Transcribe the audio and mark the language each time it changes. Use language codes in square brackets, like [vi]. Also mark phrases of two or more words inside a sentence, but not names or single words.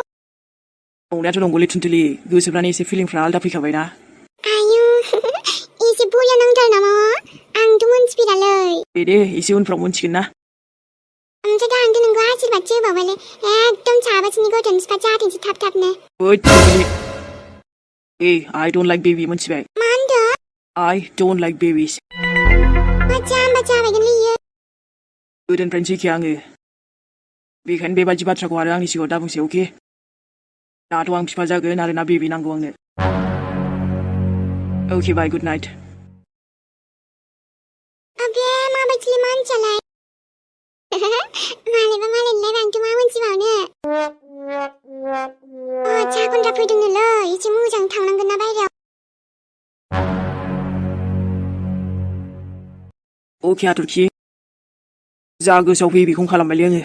[brx] नंनायाथ' नंगौलै थुनथुलि गोसोफ्रानो एसे फिलिंफ्रा आलदा फैखाबायना आयु एसे बया नांथार नामा आंथ' मोनथिफेरालै दे एसे उनफ्राव मोनथिगोन ना ओमफ्राय दा नोंखौ आशीर्बादसो होबावबायलै एकदम साबासिनि गथ'नि बिफा जाथोंसै थाबनो ओइ थुनथुलि [en] Hey, I don't like baby [brx] मोनथिबाय? मा होनदों? [en] I don't like babies. [brx] मा जाम्बा जाबायगोनलै इयो? गोदोनिफ्रायनो सैखाया आङो। बेखायनो बेबायदि बाथ्राखौ आरो आंनि सिगाङाव दाबुंसै, अके? दाथ' आं बिफा जागोन आरो ना बेबि नांगौ आंनो। [en] Okay, bye, good night. [brx] अबे माबायदिलै मानसियालाय? मालायबा मालायनिलाय आंथ' मा मोनथिबावनो? साहा खनग्रा फैदोंनोलै, एसे मोजां थांनांगोन ना बायहेरायाव। अके हाथरखि, जा गोसोआव फैयो बेखौनो खालामबायलै आङो।